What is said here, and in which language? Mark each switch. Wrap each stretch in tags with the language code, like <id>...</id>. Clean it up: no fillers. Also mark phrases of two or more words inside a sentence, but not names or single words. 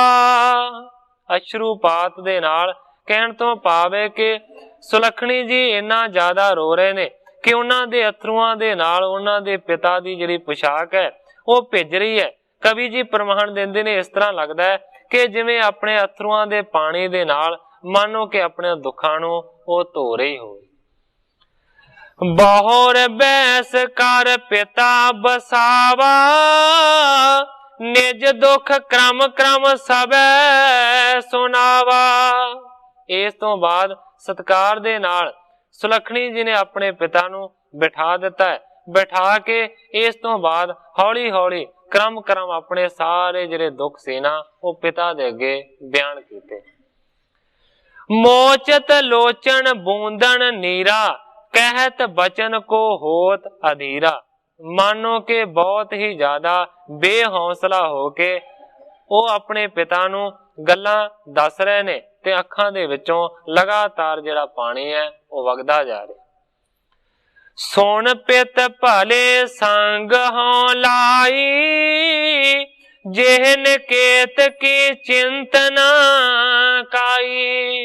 <pa>ਅਸ਼ਰੂਪਾਤ ਦੇ ਨਾਲ ਕਹਿਣ ਤੋਂ ਭਾਵੇ ਕਿ ਸੁਲੱਖਣੀ ਜੀ ਇੰਨਾ ਜ਼ਿਆਦਾ ਰੋ ਰਹੇ ਨੇ ਕਿ ਉਨ੍ਹਾਂ ਦੇ ਅੱਥਰੂਆਂ ਦੇ ਨਾਲ ਉਨ੍ਹਾਂ ਦੇ ਪਿਤਾ ਦੀ ਜਿਹੜੀ ਪੋਸ਼ਾਕ ਹੈ ਉਹ ਭਿੱਜ ਰਹੀ ਹੈ। ਕਵੀ ਜੀ ਪ੍ਰਮਾਣ ਦਿੰਦੇ ਨੇ ਇਸ ਤਰ੍ਹਾਂ ਲੱਗਦਾ ਹੈ ਕਿ ਜਿਵੇਂ ਆਪਣੇ ਅੱਥਰੂਆਂ ਦੇ ਪਾਣੀ ਦੇ ਨਾਲ ਮਾਨੋ ਕਿ ਆਪਣੇ ਦੁੱਖਾਂ ਨੂੰ ਉਹ ਧੋ ਰਹੀ ਹੋ।</pa> <bra>बहुर बैस कर पिता बसावा, निज दुख क्रम क्रम सबे सुनावा।</bra> <pa>ਇਸ ਤੋਂ ਬਾਅਦ ਸਤਿਕਾਰ ਦੇ ਨਾਲ ਸੁਲੱਖਣੀ ਜੀ ਨੇ ਆਪਣੇ ਪਿਤਾ ਨੂੰ ਬਿਠਾ ਦਿੱਤਾ ਹੈ। ਬਿਠਾ ਕੇ ਇਸ ਤੋਂ ਬਾਅਦ ਹੌਲੀ ਹੌਲੀ ਕ੍ਰਮ ਕ੍ਰਮ ਆਪਣੇ ਸਾਰੇ ਜਿਹੜੇ ਦੁੱਖ ਸੀ ਨਾ ਉਹ ਪਿਤਾ ਦੇ ਅੱਗੇ ਬਿਆਨ ਕੀਤੇ।</pa> <bra>मोचत लोचन बूंदन नीरा, कहत बचन को होत अधीरा।</bra> <pa>ਮਾਨੋ ਕੇ ਬਹੁਤ ਹੀ ਜ਼ਿਆਦਾ ਬੇਹੌਸਲਾ ਹੋਕੇ ਉਹ ਆਪਣੇ ਪਿਤਾ ਨੂੰ ਗੱਲਾਂ ਦੱਸ ਰਹੇ ਨੇ ਤੇ ਅੱਖਾਂ ਦੇ ਵਿੱਚੋਂ ਲਗਾਤਾਰ ਜਿਹੜਾ ਪਾਣੀ ਹੈ ਉਹ ਵਗਦਾ ਜਾ ਰਿਹਾ।</pa> <bra>सुन पित भले संग हों लाई, जेहन केत की चिंतना काई।</bra>